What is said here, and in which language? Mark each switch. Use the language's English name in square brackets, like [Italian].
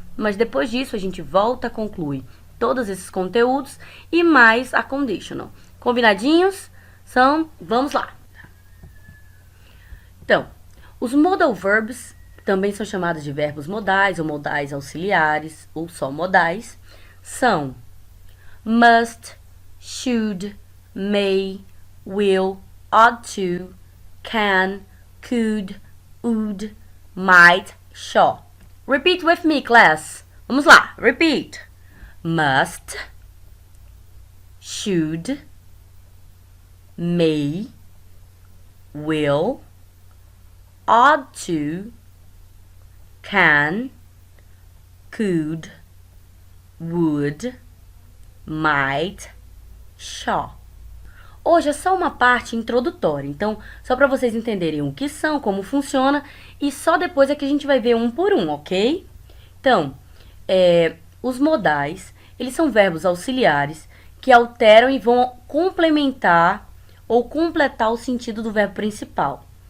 [Portuguese] Mas depois disso a gente volta a concluir todos esses conteúdos e mais a conditional. Combinadinhos? Vamos lá. Então, os modal verbs também são chamados de verbos modais ou modais auxiliares ou só modais. São must, should, may, will, ought to, can, could, would, might, shall. [English] Repeat with me, class. [Portuguese] Vamos lá, [English] repeat. Must, should, may, will, ought to, can, could, would, might, shall. [Portuguese] Hoje é só uma parte introdutória, então só para vocês entenderem o que são, como funciona, e só depois é que a gente vai ver um por um, ok? Então, os modais, eles são verbos auxiliares que alteram e vão complementar ou completar o sentido do verbo principal.